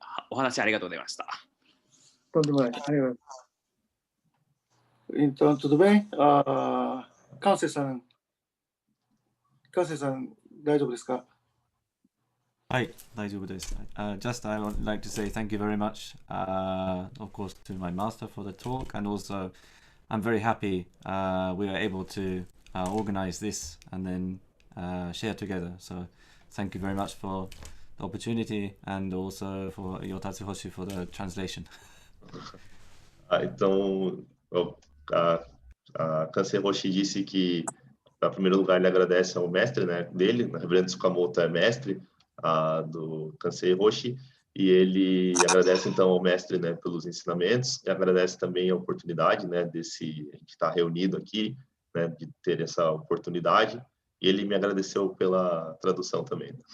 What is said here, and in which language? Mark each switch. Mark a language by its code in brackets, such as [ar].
[ja] お話ありがとうございました。とんでもない。ありがとうございます。 [pt] Então, tudo bem? [ja] 関西さん、大丈夫ですか？はい、大丈夫です。 [en] Just I would like to say thank you very much, of course, to my master for the talk, and also I'm very happy we are able to organize this and then share together. So thank you very much for the opportunity and also for Yotatsuhoshi for the translation. [pt] Então, a Kansei Roshi disse que, em primeiro lugar, ele agradece ao mestre, né, dele, o Reverendo Tsukamoto é mestre do Kansei Roshi, e ele agradece então ao mestre, né, pelos ensinamentos, e agradece também a oportunidade, né, a gente estar reunido aqui, né, de ter essa oportunidade, e ele me agradeceu pela tradução também.